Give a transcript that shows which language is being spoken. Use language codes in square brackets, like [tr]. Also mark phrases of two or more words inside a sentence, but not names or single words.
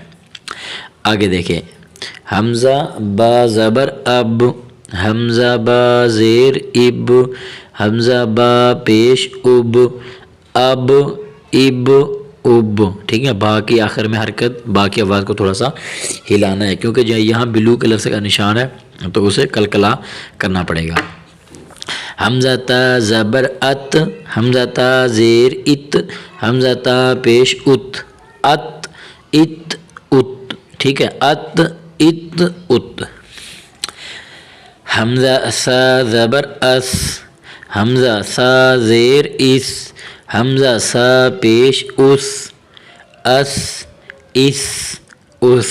[ur] آگے دیکھیں، حمزہ با زبر اب، حمزہ با زیر اب، حمزہ با پیش اب، اب اب اب، ٹھیک ہے۔ با کی آخر میں حرکت، با کی آواز کو تھوڑا سا ہلانا ہے، کیونکہ جو یہاں [en] blue colour [ur] سے کا نشان ہے تو اسے قلقلہ کرنا پڑے گا۔ حمزہ تا زبر ات، حمزہ تا زیر ات، حمزہ تا پیش ات، ات ات ات، ٹھیک ہے، ات ات ات۔ حمزہ سا زبر اس، حمزہ سا زیر اس، حمزہ سا پیش اس، اس اس اس۔